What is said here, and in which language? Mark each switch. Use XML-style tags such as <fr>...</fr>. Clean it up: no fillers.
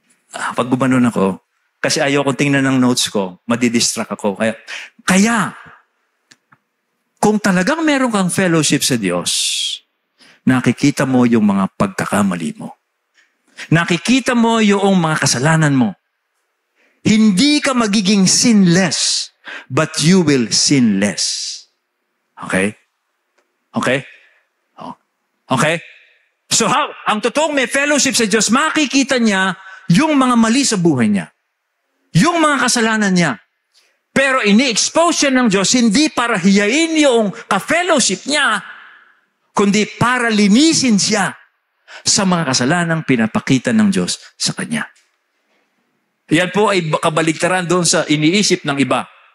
<tl>Pag gumanon ako, kasi ayaw kong tingnan ng notes ko, madidistract ako. Kaya, kung talagang meron kang fellowship sa Diyos, nakikita mo yung mga pagkakamali mo. Nakikita mo yung mga kasalanan mo. Hindi ka magiging sinless,</tl> <en>but you will sin less. Okay? Okay? Okay?</en> <tl>So ang totoong may fellowship sa Diyos, makikita niya yung mga mali sa buhay niya. Yung mga kasalanan niya. Pero ini-expose siya ng Diyos, hindi para hiyain yung ka-fellowship niya, kundi para linisin siya sa mga kasalanang pinapakita ng Diyos sa kanya. Yan po ay kabaligtaran doon sa iniisip ng iba.</tl>